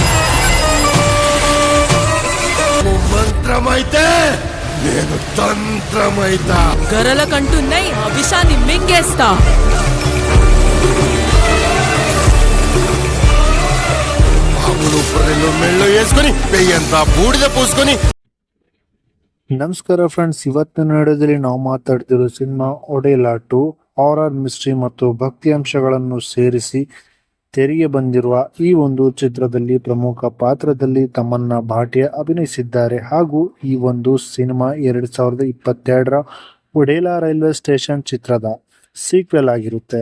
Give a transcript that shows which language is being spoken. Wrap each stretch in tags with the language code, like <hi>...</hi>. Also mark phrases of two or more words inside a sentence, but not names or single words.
<te>మంత్రమైతే నేను తంత్రమైతా. గరలకంటున్నాయి ఆ విషాన్ని మింగేస్తా. మెళ్ళు వేసుకొని పెయ్యంతా బూడిద పూసుకొని.</te> <kn>ನಮಸ್ಕಾರ ಫ್ರೆಂಡ್ಸ್, ಇವತ್ತಿನ ವಿಡಿಯೋದಲ್ಲಿ ನಾವು ಮಾತಾಡ್ತಿರೋ ಸಿನಿಮಾ ಒಡೆಲಾ 2</kn> <en>horror mystery</en> <kn>ಮತ್ತು ಭಕ್ತಿ ಅಂಶಗಳನ್ನು ಸೇರಿಸಿ ತೆರೆಗೆ ಬಂದಿರುವ ಈ ಒಂದು ಚಿತ್ರದಲ್ಲಿ ಪ್ರಮುಖ ಪಾತ್ರದಲ್ಲಿ ತಮನ್ನಾ ಭಾಟಿಯಾ ಅಭಿನಯಿಸಿದ್ದಾರೆ. ಹಾಗೂ ಈ ಒಂದು ಸಿನಿಮಾ 2022ರ ಒಡೆಲಾ ರೈಲ್ವೆ ಸ್ಟೇಷನ್ ಚಿತ್ರದ ಸೀಕ್ವೆಲ್ ಆಗಿರುತ್ತೆ.</kn>